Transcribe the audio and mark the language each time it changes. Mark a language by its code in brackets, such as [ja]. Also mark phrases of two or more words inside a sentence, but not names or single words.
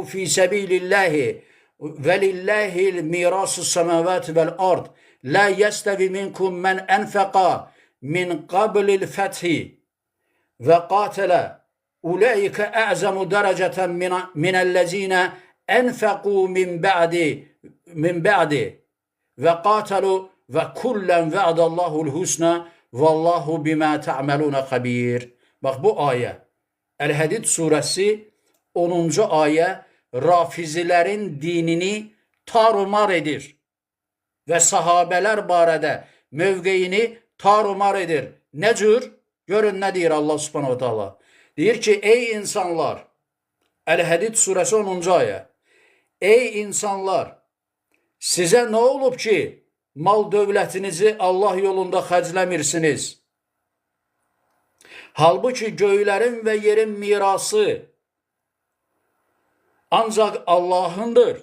[ar] في سبيل الله ولله ميراث السماوات والأرض لا يستوي منكم من أنفق من قبل الفتح وقاتل أولئك أعظم درجة من الذين أنفقوا من بعد وقاتلوا وكلا وعد الله الحسنى والله بما تعملون خبير. [az] Bak bu ayet. El-Hadid suresi 10. ayet Rafizilerin dinini tarumar edir. Ve sahabeler barədə mövqeyini tarumar edir. Ne cür? Görün ne deyir [ar] الله سبحانه وتعالى. [az] Deyir ki ey insanlar, El-Hadid suresi 10. ayet. Ey insanlar, sizə nə olub ki, mal dövlətinizi Allah yolunda xərcləmirsiniz? Halbuki göylərin və yerin mirası ancaq Allahındır.